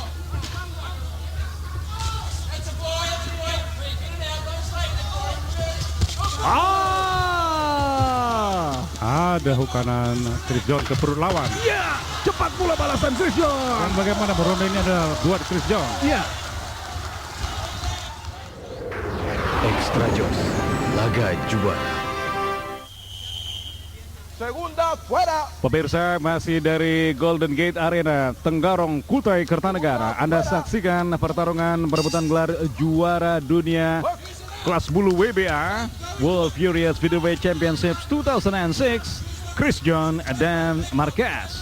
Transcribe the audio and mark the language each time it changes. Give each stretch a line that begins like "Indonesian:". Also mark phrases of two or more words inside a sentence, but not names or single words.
Indonesian: Ada hukanan Chris John ke perut lawan. Ya, cepat pula balasan Chris John. Dan bagaimana ronde ini adalah buat Chris John. Ya. Extra Jos, laga juara.
Spanish: Segunda fuera.
Indonesian: Pemirsa, masih dari Golden Gate Arena, Tenggarong, Kutai Kertanegara. Anda saksikan pertarungan perebutan gelar juara dunia kelas bulu WBA World Furious Featherweight Championships 2006, Chris John dan Marquez.